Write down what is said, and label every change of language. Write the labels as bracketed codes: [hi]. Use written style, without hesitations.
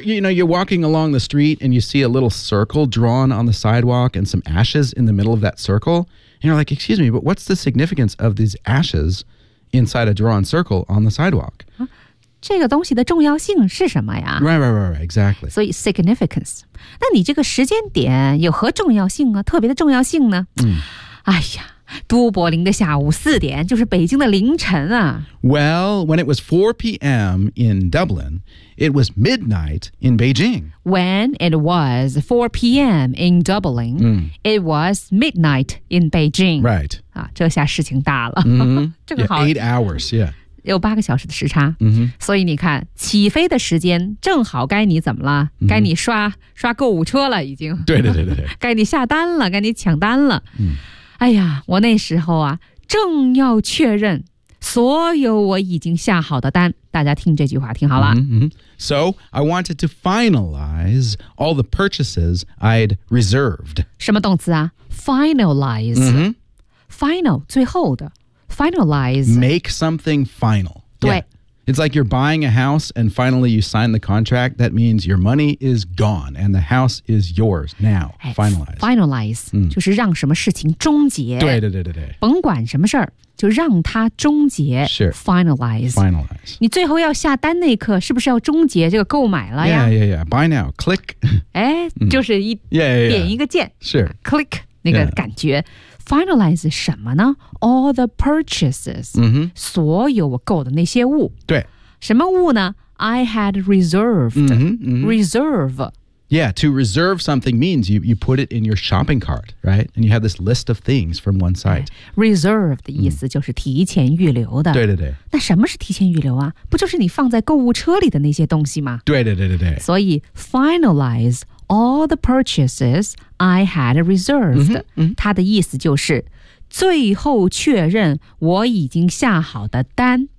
[en] You're walking along the street and you see a little circle drawn on the sidewalk and some ashes in the middle of that circle. And you're like, excuse me, but what's the significance of these ashes inside a drawn circle on the sidewalk? [zh] 这个东西的重要性是什么呀 [en] Right, exactly. [zh] 所以 significance. 那你这个时间点有何重要性啊特别的重要性呢、 [en] mm. [zh] 哎呀都柏林的下午四点，就是北京的凌晨啊。 [en] Well, when it was 4 p.m. in Dublin, it was midnight in Beijing. When it was 4 p.m. in Dublin,、mm. it was midnight in Beijing. Right. [zh] 啊，这下事情大了。 [en] Mm-hmm. 正好 8 hours, yeah. [zh] 有八个小时的时差、 [en] mm-hmm. [zh] 所以你看起飞的时间正好该你怎么了、mm-hmm. 该你刷购物车了已经对对对对该你下单了该你抢单了、mm. 哎呀我那时候啊正要确认所有我已经下好的单大家听这句话听好了、 [en] mm-hmm. So I wanted to finalize all the purchases I'd reserved [zh] 什么动词啊 finalize、 [en] mm-hmm. [zh] final 最后的Finalize. [en] Make something final. [zh] 对、yeah. [en] It's like you're buying a house and finally you sign the contract. That means your money is gone and the house is yours now. Finalize. [zh] Finalize.、嗯、就是让什么事情终结。对对对对对。甭管什么事儿就让它终结。是。 [en] Finalize. Finalize. [zh] 你最后要下单那一刻是不是要终结这个购买了呀 [en] Yeah, yeah, yeah. Buy now. Click. [zh] 哎就是一、 [en] 嗯、yeah, yeah, yeah. [zh] 点一个键。是。 [en] Click, [zh] 那个感觉。 [en] Yeah. Finalize [zh] 什么呢 [en] All the purchases、 mm-hmm. [zh] 所有我购的那些物对什么物呢 [en] I had reserved mm-hmm, mm-hmm. Reserve Yeah, to reserve something means you put it in your shopping cart, right? And you have this list of things from one site [zh] Reserve 的意思就是提前预留的、 mm. 对对对那什么是提前预留啊不就是你放在购物车里的那些东西吗对对对对对 [en] 所以 finalizeAll the purchases I had reserved. [zh] 嗯嗯它的意思就是最后确认我已经下好的单。